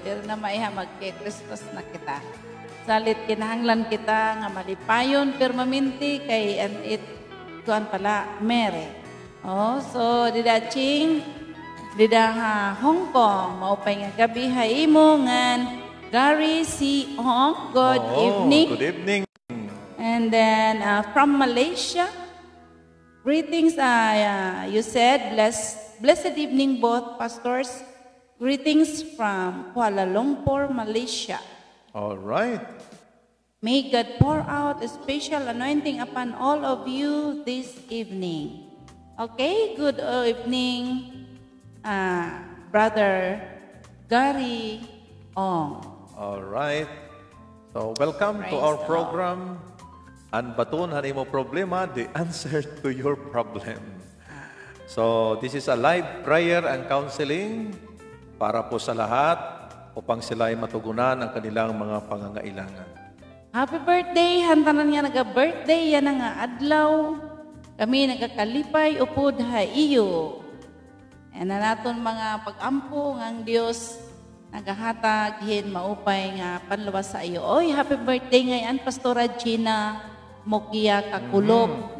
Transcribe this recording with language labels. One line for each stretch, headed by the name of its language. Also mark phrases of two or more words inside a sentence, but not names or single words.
Waray: Dili na maiha magke-Christmas na kita. Salit kinahanglan kita nga malipayon permanente kay and it kuan pala Merry. Oh, so dida Ching, dida ha Hong Kong, maupay nga gabi ha imo ngan Gary C.
English: Hong. Good evening. Good evening. And then from Malaysia, greetings. You said, blessed evening, both pastors. Greetings from Kuala Lumpur, Malaysia. All right. May God pour out a special anointing upon all of you this evening. Okay, good evening, Brother Gary Ong. All right. So welcome to Praise our the program.
Waray: Ang baton han imo problema,
English: the answer to your problem. So this is a live prayer and counseling
Filipino: para po sa lahat upang sila ay matugunan ang kanilang mga pangangailangan.
English: Happy birthday!
Waray: Hantanan nga naga-birthday yan nga adlaw. Kami nagakalipay upod ha iyo. And naton mga pag-ampo ng Dios nagahatag hin maupay nga panluwas sa iyo.
Filipino: Oy,
English: happy birthday
Filipino: ngayon Pastora Gina Mokia Kakulob.